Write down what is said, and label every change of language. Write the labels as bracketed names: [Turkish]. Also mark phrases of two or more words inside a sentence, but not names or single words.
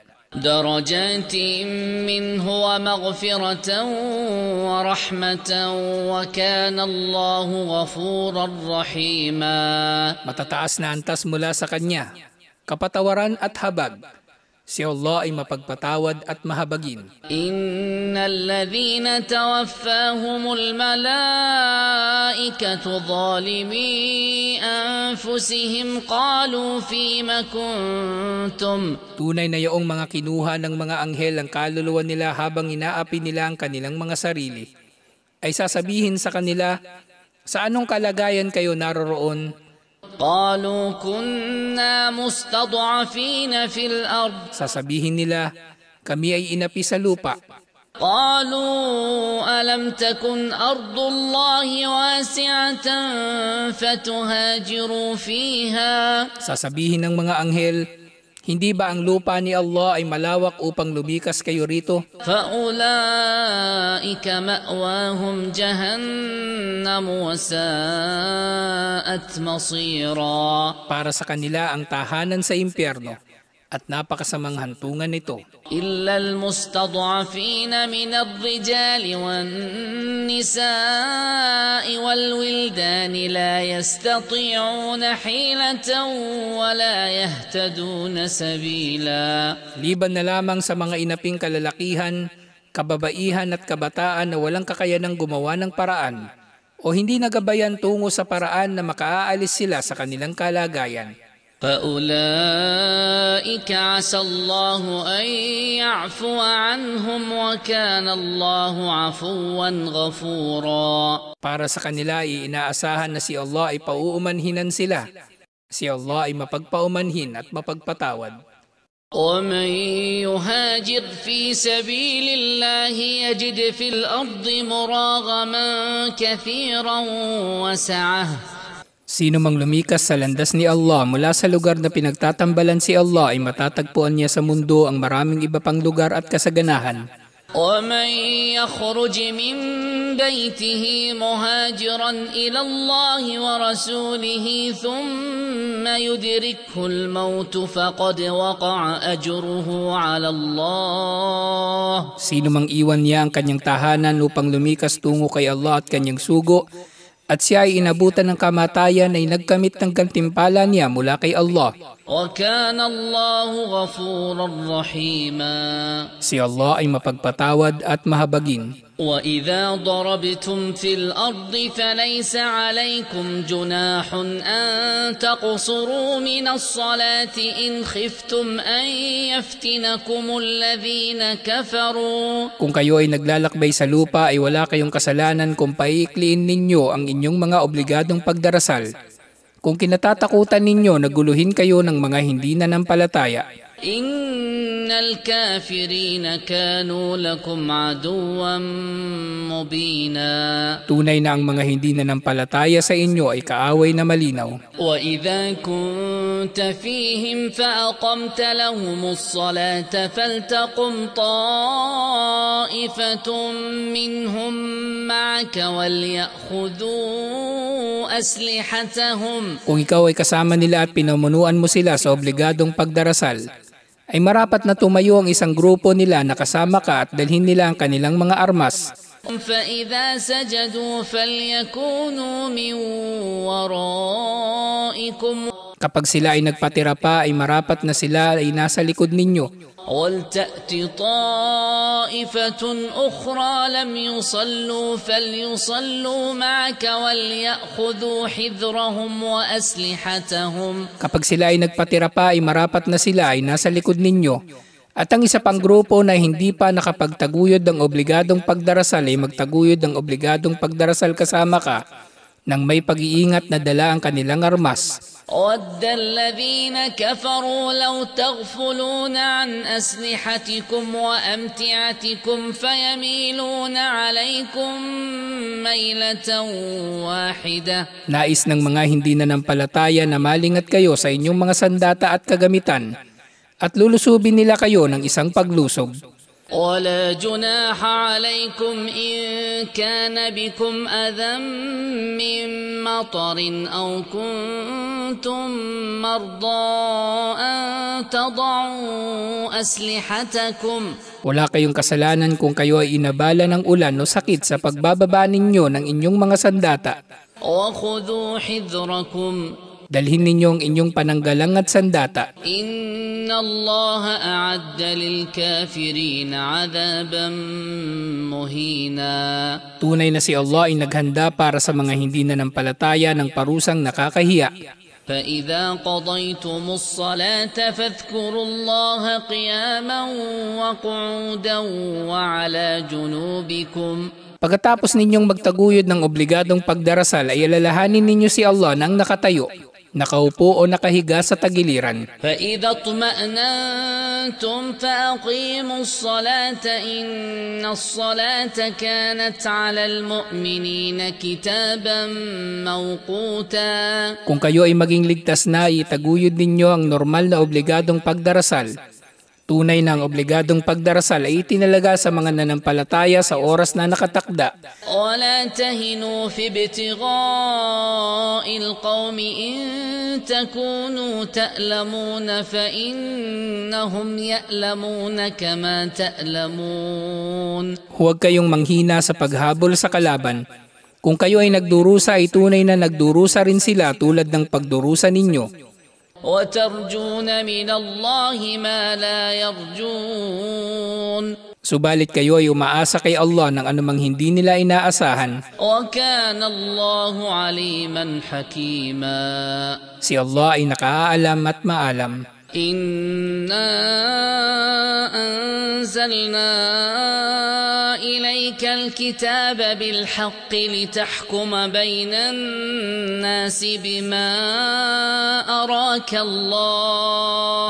[Arabic] درجات منه ومغفرة ورحمة وكان الله غفورا رحيما. [Filipino] Matataas na antas mula sa Kanya, kapatawaran at habag. Si Allah ay mapagpatawad at mahabagin. [Arabic] إن الذين توفاهم الملائكة ظالمي أنفسهم قالوا فيم كنتم. [Filipino] Tunay na yaong mga kinuha ng mga anghel ang kaluluwa nila habang inaapi nila ang kanilang mga sarili, ay sasabihin sa kanila, sa anong kalagayan kayo naroroon? [Arabic] قالوا كنا مستضعفين في الأرض. [Filipino] Sasabihin nila, kami ay inapi sa lupa. [Arabic] قالوا ألم تكن أرض الله واسعة فتهاجروا فيها. [Filipino] Sasabihin ng mga anghel, hindi ba ang lupa ni Allah ay malawak upang lumikas kayo rito? [Arabic] فأولئك مأواهم جهنم وساءت مصيرا. [Filipino] Para sa kanila ang tahanan sa impyerno at napakasamang hantungan nito. [Arabic] إلا المستضعفين من الرجال والنساء والولدان لا يستطيعون حيلة ولا يهتدون سبيلا. [Filipino] Liban na lamang sa mga inaping kalalakihan, kababaihan at kabataan na walang kakayanang gumawa ng paraan o hindi nagabayan tungo sa paraan na makaaalis sila sa kanilang kalagayan. [Arabic] فأولئك عسى الله أن يعفو عنهم وكان الله عفوا غفورا. [Filipino] Para sa kanila ay inaasahan na si Allah ay pauumanhinan sila. Si Allah ay mapagpaumanhin at mapagpatawad. [Arabic] ومن يهاجر في سبيل الله يجد في الأرض مراغما كثيرا وسعة. [Filipino] Sino mang lumikas sa landas ni Allah mula sa lugar na pinagtatambalan si Allah ay matatagpuan niya sa mundo ang maraming iba pang lugar at kasaganahan. [Arabic] ومن يخرج من بيته مهاجرا إلى الله ورسوله ثم يدركه الموت فقد وقع أجره على الله. [Filipino] Sino mang iwan niya ang kanyang tahanan upang lumikas tungo kay Allah at kanyang sugo, at siya ay inabutan ng kamatayan ay nagkamit ng gantimpala niya mula kay Allah. [Arabic] وكان الله غفورا رحيما. [Filipino] Si Allah ay mapagpatawad at mahabagin. [Arabic] وإذا ضربتم في الأرض فليس عليكم جناح أن تقصروا من الصلاة إن خفتم أن يفتنكم الذين كفروا. [Filipino] Kung kayo ay naglalakbay sa lupa ay wala kayong kasalanan kung paiikliin ninyo ang inyong mga obligadong pagdarasal. Kung kinatatakutan ninyo na guluhin kayo ng mga hindi nanampalataya. [Arabic] إن الكافرين كانوا لكم عدوا مبينا. [Filipino] Tunay na ang mga hindi nanampalataya sa inyo ay kaaway na malinaw. [Arabic] وإذا كنت فيهم فأقمت لهم الصلاة فلتقم طائفة منهم معك وليأخذوا أسلحتهم. [Filipino] Kung ikaw ay kasama nila at pinamunuan mo sila sa obligadong pagdarasal, ay marapat na tumayo ang isang grupo nila na kasama ka at dalhin nila ang kanilang mga armas. [Arabic] فإذا سجدوا فليكونوا من ورائكم. [Filipino] Kapag sila ay nagpatira pa ay marapat na sila ay nasa likod ninyo. [Arabic] وَلْتَأْتِ طَائِفَةٌ أُخْرَى لَمْ يُصَلُّوا فَلْيُصَلُّوا مَعَكَ وَلْيَأْخُذُوا حِذْرَهُمْ وَأَسْلِحَتَهُمْ. [Filipino] Kapag sila ay nagpatira pa ay marapat na sila ay nasa likod ninyo. At ang isa pang grupo na hindi pa nakapagtaguyod ng obligadong pagdarasal ay magtaguyod ng obligadong pagdarasal kasama ka nang may pag-iingat na dala ang kanilang armas. [Arabic] وَدَّ الَّذِينَ كَفَرُوا لَوْ تَغْفُلُونَ عَنْ أَسْلِحَتِكُمْ وَأَمْتِعَتِكُمْ فَيَمِيلُونَ عَلَيْكُمْ مَيْلَةً وَاحِدَةً. [Filipino] Nais ng mga hindi nanampalataya na malingat kayo sa inyong mga sandata at kagamitan at lulusubin nila kayo ng isang paglusog. [Arabic] ولا جناح عليكم إن كان بكم أذى من مطر أو كنتم مرضى أن تضعوا أسلحتكم [Filipino] Wala kayong kasalanan kung kayo ay inabala ng ulan o sakit sa pagbababa ninyo ng inyong mga sandata. [Arabic] وخذوا حذركم [Filipino] Dalhin ninyo ang inyong pananggalang at sandata. [Arabic] إن الله أعد للكافرين عذابا مهينا. [Filipino] Tunay na si Allah ay naghanda para sa mga hindi nanampalataya ng parusang nakakahiya. [Arabic] فإذا قضيتم الصلاة فاذكروا الله قياما وقعودا وعلى جنوبكم. [Filipino] Pagkatapos ninyong magtaguyod ng obligadong pagdarasal ay alalahanin ninyo si Allah nang nakatayo, nakaupo o nakahiga sa tagiliran. [Arabic] فإذا اطمأننتم فأقيموا الصلاة إن الصلاة كانت على المؤمنين كتابا موقوتا. [Filipino] Kung kayo ay maging ligtas na, itaguyod ninyo ang normal na obligadong pagdarasal. Tunay na ang obligadong pagdarasal ay itinalaga sa mga nanampalataya sa oras na nakatakda. [Arabic] ولا تهنوا في ابتغاء القوم إن تكونوا تألمون فإنهم يألمون كما تألمون. [Filipino] Huwag kayong manghina sa paghabol sa kalaban. Kung kayo ay nagdurusa, ay tunay na nagdurusa rin sila tulad ng pagdurusa ninyo. [Arabic] وترجون من الله ما لا يرجون. [Filipino] Subalit kayo ay umaasa kay Allah ng anumang hindi nila inaasahan. [Arabic] وكان الله عليما حكيما. [Filipino] Si Allah ay nakaalam at maalam. [Arabic] إنا أنزلنا إليك الكتاب بالحق لتحكم بين الناس بما أراك الله.